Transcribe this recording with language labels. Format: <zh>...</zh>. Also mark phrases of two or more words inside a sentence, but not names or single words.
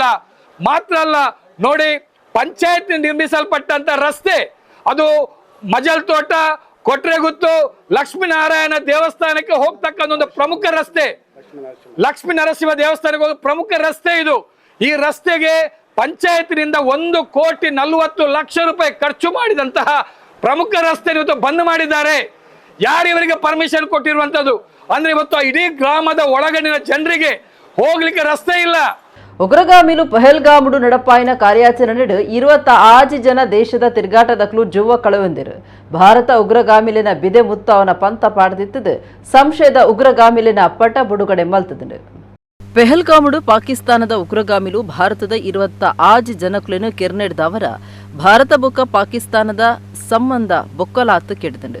<kn>ಮಾತ್ರ ಅಲ್ಲ ನೋಡಿ, ಪಂಚಾಯತ್ ನಿರ್ಮಿಸಲ್ಪಟ್ಟಂತ ರಸ್ತೆ ಅದು ಮಜಲ್ ತೋಟ, ಕೊಟ್ರೆಗುತ್ತು, ಲಕ್ಷ್ಮೀನಾರಾಯಣ ದೇವಸ್ಥಾನಕ್ಕೆ ಹೋಗ್ತಕ್ಕಂಥ ಒಂದು ಪ್ರಮುಖ ರಸ್ತೆ, ಲಕ್ಷ್ಮೀ ನರಸಿಂಹ ದೇವಸ್ಥಾನಕ್ಕೆ ಹೋಗೋ ಪ್ರಮುಖ ರಸ್ತೆ ಇದು. ಈ ರಸ್ತೆಗೆ ಪಂಚಾಯತ್ನಿಂದ 1,40,00,000 ರೂಪಾಯಿ ಖರ್ಚು ಮಾಡಿದಂತಹ ಪ್ರಮುಖ ರಸ್ತೆ ಇವತ್ತು ಬಂದ್ ಮಾಡಿದ್ದಾರೆ. ಯಾರು ಇವರಿಗೆ ಪರ್ಮಿಷನ್ ಕೊಟ್ಟಿರುವಂತದ್ದು? ಅಂದ್ರೆ ಇವತ್ತು ಇಡೀ ಗ್ರಾಮದ ಒಳಗಡಿನ ಜನರಿಗೆ ಹೋಗ್ಲಿಕ್ಕೆ ರಸ್ತೆ ಇಲ್ಲ.</kn> <tcy>ಉಗ್ರಗಾಮಿಲು ಪಹಲ್ಗಾಮುಡು ನಡಪಾಯಿನ ಕಾರ್ಯಾಚರಣೆಡು 26 ಜನ ದೇಶದ ತಿರುಗಾಟದಕ್ಲು ಜುವ್ವ ಕಳವಂದಿರು. ಭಾರತ ಉಗ್ರಗಾಮಿಲಿನ ಬಿದೆ ಮುತ್ತು ಅವನ ಪಂತ ಪಾಡ್ದಿತ್ತದು ಸಂಶಯದ ಉಗ್ರಗಾಮಿಲಿನ ಪಟ ಬುಡುಗಡೆ ಮಲ್ತದನು. ಪೆಹಲ್ಗಾಮುಡು ಪಾಕಿಸ್ತಾನದ ಉಗ್ರಗಾಮಿಲು ಭಾರತದ 26 ಜನಕ್ಲೇನು ಕೆರ್ನೆಡ್ದವರ ಭಾರತ ಬೊಕ್ಕ ಪಾಕಿಸ್ತಾನದ ಸಂಬಂಧ ಬೊಕ್ಕಲಾತು ಕೆಡ್ದಂಡು.</tcy>